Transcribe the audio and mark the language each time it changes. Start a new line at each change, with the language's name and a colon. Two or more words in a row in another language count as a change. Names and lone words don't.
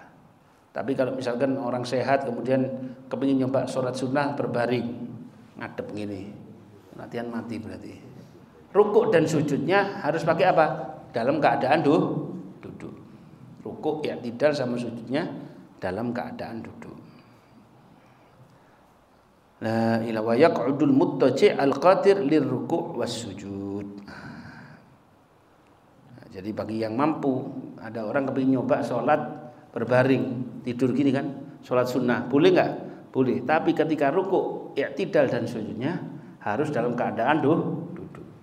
Indonesian: Tapi kalau misalkan orang sehat kemudian kepingin nyoba sholat sunnah berbaring, ngadep gini, latihan mati berarti. Rukuk dan sujudnya harus pakai apa? Dalam keadaan duduk. Rukuk ya tidak sama sujudnya dalam keadaan duduk.
Arabic: لا إله ويقعد المتكئ القادر للركوع والسجود.
Indonesian: Jadi bagi yang mampu, ada orang kepingin nyoba sholat berbaring, tidur gini kan, sholat sunnah, boleh nggak? Boleh. Tapi ketika ruku, i'tidal dan sujudnya harus dalam keadaan duduk.